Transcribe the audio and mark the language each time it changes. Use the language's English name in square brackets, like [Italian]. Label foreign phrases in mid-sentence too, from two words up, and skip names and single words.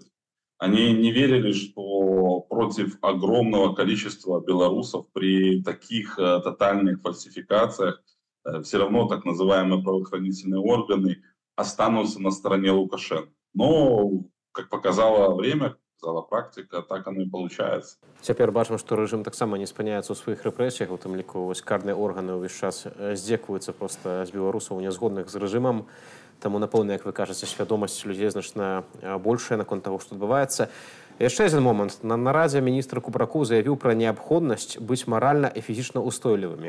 [Russian] Они не верили, что против огромного количества белорусов при таких тотальных фальсификациях все равно так называемые правоохранительные органы останутся на стороне Лукашенко. Но, как показало время, показала практика, так оно и получается. [Belarusian] Цяпер бачым, што рэжым таксама не спыняецца ў сваіх рэпрэсіях, у тым ліку вось карныя органы ўвесь час здзекуюцца проста з беларусаў нязгодных з рэжымам. Таму, напэўна, як вы кажаце, свядомасць людзей значна большая наконт таго, што адбываецца. Яшчэ адзін момант. На нарадзе міністр Кубракоў заявіў пра неабходнасць быць маральна і фізічна устойлівымі.